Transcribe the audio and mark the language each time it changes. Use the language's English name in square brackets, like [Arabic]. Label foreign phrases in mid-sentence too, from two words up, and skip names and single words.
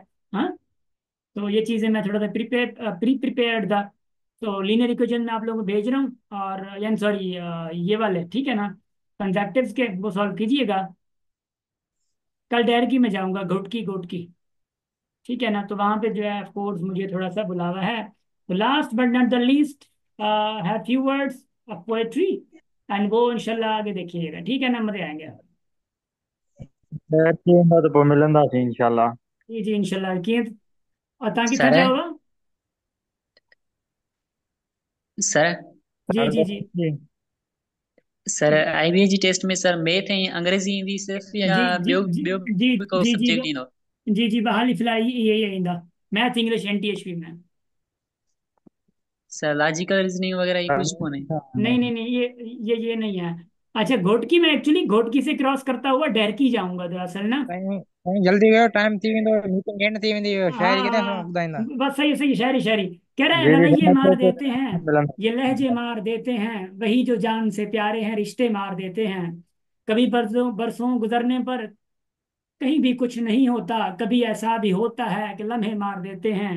[Hindi] हाँ, तो ये चीज़ें मैं थोड़ा सा प्रिपेयर्ड था, तो [English] linear equation [Hindi] में आप लोगों को भेज रहा हूँ, और यानी सॉरी ये वाले, ठीक है ना, कंजक्टिव्स के वो सॉल्व कीजिएगा। कल डायरेक्ट में जाऊंगा, घुटकी, ठीक है ना, तो वहां पे जो है ऑफ कोर्स मुझे थोड़ा सा बुलावा है। [English] तो last but not the least, have few words of poetry, and [Hindi] वो इंशाल्लाह आगे देखिएगा, ठीक है ना, मजे आएंगे। [Sindhi] तो पोइ मिलंदासीं इंशाल्लाह। जी जी इंशाल्लाह, कीअं, और तव्हां किथां सर जा हुआ? सर जी जी जी सर आईबीएस जी टेस्ट में सर मैथ ऐं अंग्रेजी ईंदी सिर्फ़, या जी जी ॿियो जी ॿियो जी बि को जी जी सब्जेक्ट ईंदो? जी जी हाली फिलहाल ये ईंदा, [English] math English [Sindhi] NTHP में। सर [English] logical reasoning [Sindhi] वगैरह ये कुछ कोन्हे? [Hindi] नहीं नहीं नहीं, ये नहीं है। अच्छा, घोटकी में एक्चुअली घोटकी से क्रॉस करता हुआ डरकी जाऊंगा दरअसल ना। [Sindhi] साईं साईं जल्दी कयो, टाइम थी वेंदो, [English] meeting end [Sindhi] थी वेंदी, शायरी किथे हाँ, ॿुधाईंदा। [Hindi] बस सही सही, शायरी शायरी कह रहा है, जी जी रवैये समझ मार के देते हैं, [Sindhi] मिलंदा। [Hindi] ये लहजे मार देते हैं, वही जो जान से प्यारे हैं, रिश्ते मार देते हैं। कभी बरसों बरसों गुजरने पर कहीं भी कुछ नहीं होता, कभी ऐसा भी होता है कि लम्हे मार देते हैं।